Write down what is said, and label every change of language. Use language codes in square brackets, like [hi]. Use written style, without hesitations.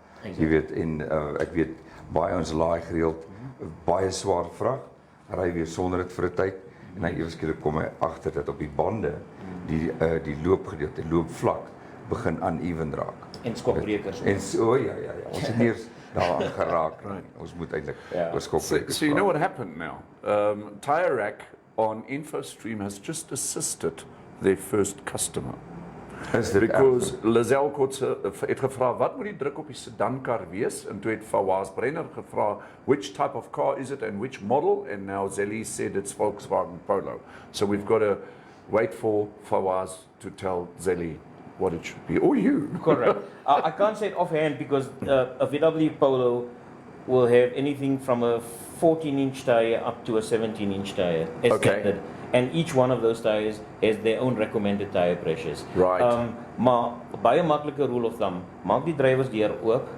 [af] Jy weet en ek weet baie ons laai gereeld baie swaar vrag, ry weer sonder dit vir 'n tyd en dan ewe skielik kom hy agter dat op die bande die loopgedeelte, loopvlak begin uneven raak. en skokbrekers. En so ja, ons het nie eers daaraan geraak nie. Ons moet eintlik oorskop. [en] So you know what happened now? TyreRack on Infostream has just assisted their first customer. [af] Is dit Because Lizelle Kotse het gevra wat moet die druk op die sedankar wees en toe het Fawaz Brenner gevra [en] which type of car is it and which model, and now Zelly said it's Volkswagen Polo. So we've got to wait for Fawaz to tell Zelly what it should be, or you. Correct. I can't say it offhand because a VW Polo will have anything from a 14-inch tire up to a 17-inch tire as standard. And each one of those tires has their own recommended tire pressures. Right. [af] Maar baie maklike rule of thumb, maak die drywers deur oop.